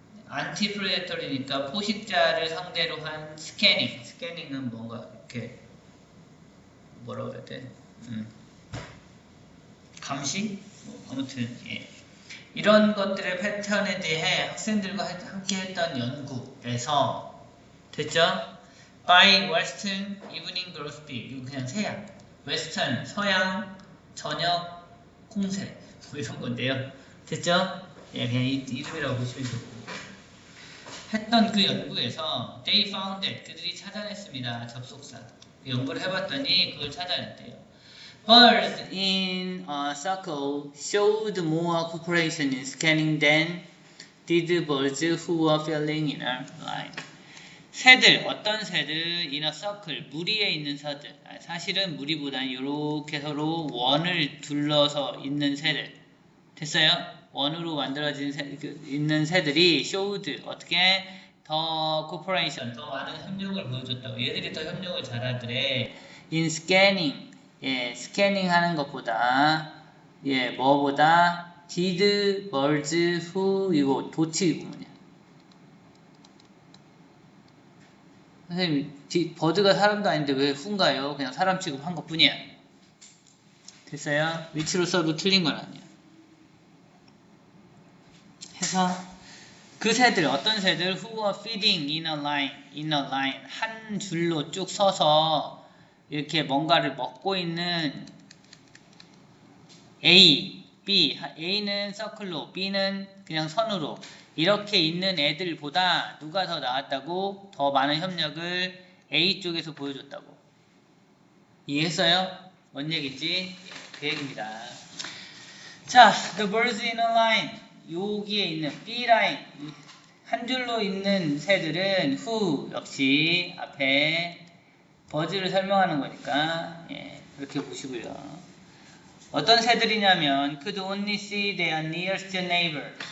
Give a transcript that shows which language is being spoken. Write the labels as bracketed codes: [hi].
[ko] Anti-predator이니까 포식자를 상대로 한 scanning. scannings은 뭔가 이렇게 뭐라고 해야 돼? 감시? 아무튼 이런 것들의 패턴에 대해 학생들과 함께 했던 연구에서 됐죠? [en] By Western Evening Grosbeak. [ko] 이거 그냥 새야. Western, 서양, 저녁, 콩새. 뭐 이런 건데요. 됐죠? 그냥 이름이라고 보시면 되고. 했던 그 연구에서 [en] They found that. [ko] 그들이 찾아냈습니다. 접속사. 연구를 해봤더니 그걸 찾아냈대요. [en] Birds in a circle showed more cooperation in scanning than did birds who were falling in a line. [ko] 새들, 어떤 새들, [en] in a circle, [ko] 무리에 있는 새들. 사실은 무리보다는 이렇게 서로 원을 둘러서 있는 새들. 됐어요? 원으로 만들어진 있는 새들이 [en] showed, [ko] 어떻게? 더 cooperation, 더 많은 협력을 보여줬다고. 얘들이 더 협력을 잘하더래. [en] in scanning, [ko] 스캐닝 하는 것보다, 뭐보다? [en] did birds who, [ko] 이거 도치구문이야. 선생님, 버드가 사람도 아닌데 왜 후인가요? 그냥 사람 취급한 것 뿐이야. 됐어요? 위치로 써도 틀린 건 아니야. 해서 그 새들, 어떤 새들? [en] Who are feeding in a line, [ko] 한 줄로 쭉 서서 이렇게 뭔가를 먹고 있는 A, B, A는 서클로, B는 그냥 선으로 이렇게 있는 애들보다 누가 더 나았다고? 더 많은 협력을 A 쪽에서 보여줬다고. 이해했어요? 뭔 얘기지? 그 얘기입니다. 자, [en] the birds in a line. [ko] 여기에 있는 B 라인. 한 줄로 있는 새들은 who 역시 앞에 버즈를 설명하는 거니까 그렇게 보시고요. 어떤 새들이냐면 [en] could only see their nearest neighbor.